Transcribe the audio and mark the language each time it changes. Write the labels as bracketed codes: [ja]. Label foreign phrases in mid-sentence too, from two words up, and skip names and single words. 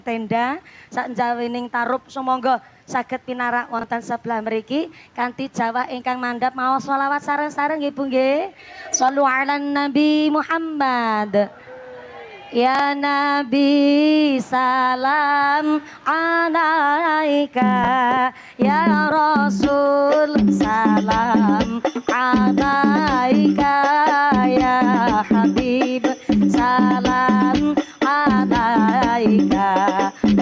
[jv] tenda sak jawining tarup sumangga saged pinarak wonten sebelah mriki kanthi jawah ingkang mandhap maos sholawat sareng-sareng nggih Bu nggih. [ar] صلوا على النبي محمد. يا نبي سلام عليك، يا رسول سلام عليك، يا حبيب سلام عليك,